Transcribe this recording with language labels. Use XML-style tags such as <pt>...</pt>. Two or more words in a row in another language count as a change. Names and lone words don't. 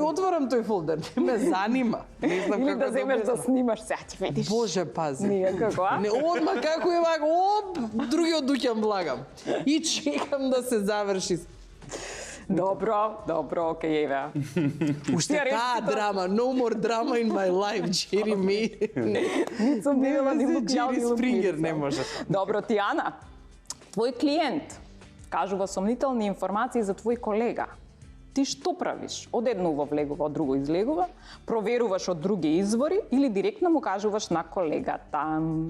<mk>не отварам тој фолдер, не ме занима. Не знам Или како да земеш да влезам. снимаш, сега ќе видиш. Боже, пази. Ние како, а? Не, одма како е вака, оп, другиот дуќан влагам. И чекам да се заврши. Добро, окей, еве. Уште Ја речи таа тоа. драма,</mk> <en>no more drama in my life, Jeremy.</en> <mk>Нит сум видела ни Джери Лукјан, ни Спрингер Лукица. не може. Добро, Тијана, твој клиент кажува сомнителни информации за твој колега. Ти што правиш? Од едно влегува, од друго излегува, проверуваш од други извори или директно му кажуваш на колегата?</mk>